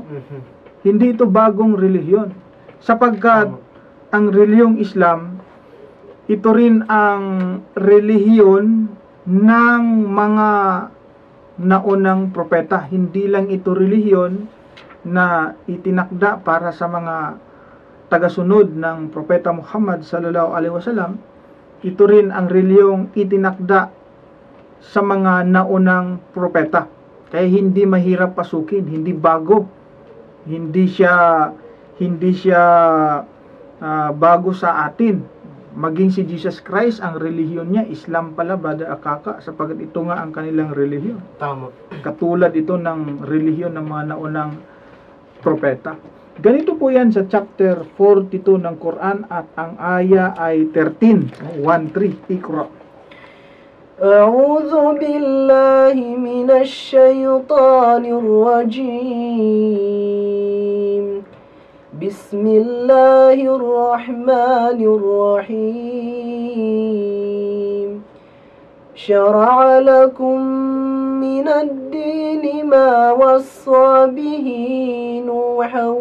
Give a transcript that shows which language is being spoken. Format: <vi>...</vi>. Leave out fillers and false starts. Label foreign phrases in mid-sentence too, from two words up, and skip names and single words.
<tl>Hindi ito bagong relihiyon. Sapagkat ang relihiyong Islam, ito rin ang relihiyon ng mga naunang propeta. Hindi lang ito relihiyon na itinakda para sa mga tagasunod ng propeta Muhammad</tl> <ar>صلى الله عليه وسلم.</ar> <tl>Ito rin ang relihiyong itinakda sa mga naunang propeta. Kaya hindi mahirap pasukin, hindi bago. Hindi siya bago sa atin. Maging si Jesus Christ, ang relihiyon niya, Islam pala, Brother Akaka, sapagat ito nga ang kanilang relihiyon. Tama. Katulad ito ng relihiyon ng mga naunang propeta. Ganito po yan sa chapter 42 ng Quran at ang aya ay 13, 1-3, Iqra.</tl> <ar>أعوذ بالله من الشيطان الرجيم بسم الله الرحمن الرحيم شرع لكم من الدين ما وصى به نوحا</ar>